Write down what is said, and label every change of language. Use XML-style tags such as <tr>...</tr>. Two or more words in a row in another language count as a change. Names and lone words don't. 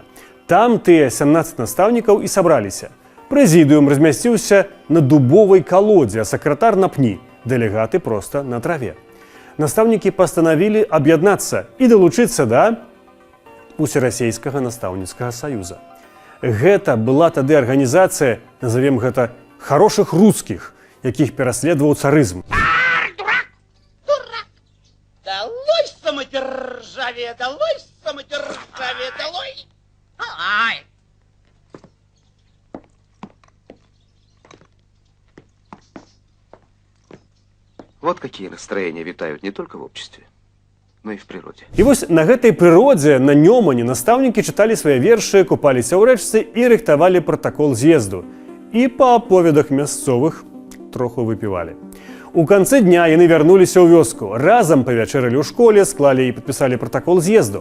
<be>Там тыя 17 настаўнікаў і сабраліся. Прэзідыум размясціўся на дубовай калодзе, а сакратар на пні, дэлегаты проста на траве. Настаўнікі пастанавілі аб'яднацца і далучыцца да Усерасейскага настаўніцкага саюза. Гэта была тады арганізацыя, назовем гэта, хорошых рускіх, якіх пераследаваў царызм.</be> <ru>Долой самодержавие, долой самодержавие, долой! Ай! Вот какие настроения витают не только в обществе, но и в природе.</ru> <be>І вось на гэтай прыродзе, на Нёмане, настаўнікі чыталі свае вершы, купаліся ў рэчцы і рыхтавалі пратакол з'езду. І па аповедах мясцовых троху выпівалі. У канцы дня яны вярнуліся ў вёску. Разам павячэралі ў школе, склалі і падпісалі пратакол з'езду.</be>